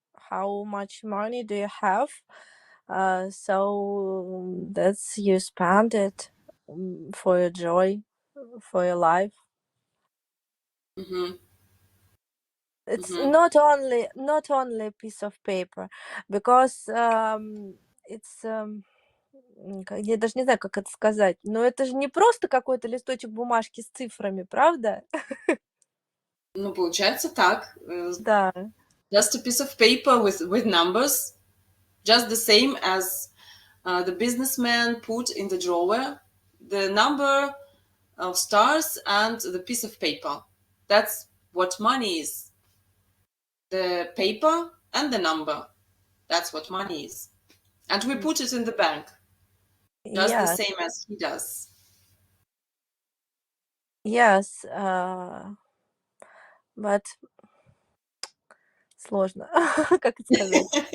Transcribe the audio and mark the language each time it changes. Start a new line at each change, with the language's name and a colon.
English: How much money do you have? So that's you spend it for your joy, for your life. It's not only a piece of paper, because it's
Russian: я даже не знаю, как это сказать, но это же не просто какой-то листочек бумажки с цифрами, правда? Ну, получается так. Да.
English: Just a piece of paper with numbers, just the same as the businessman put in the drawer the number of stars and the piece of paper. That's what money is. The paper and the number. That's what money is. And we put it in the bank, just the Yes, same as he does. yes, but
Russian: сложно, как это сказать?